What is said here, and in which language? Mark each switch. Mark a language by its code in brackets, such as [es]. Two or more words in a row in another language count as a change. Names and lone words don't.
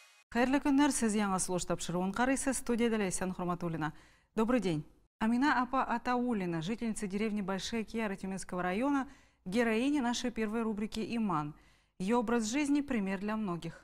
[tt] Хайырлы күннәр, сез яңа слуш тапшыруын карыйсыз, студияда Лейсан Хурматуллина. [ru] Добрый день. Амина Апа Атауллина, жительница деревни Большие Кияры Тюменского района, героиня нашей первой рубрики «Иман». Ее образ жизни – пример для многих.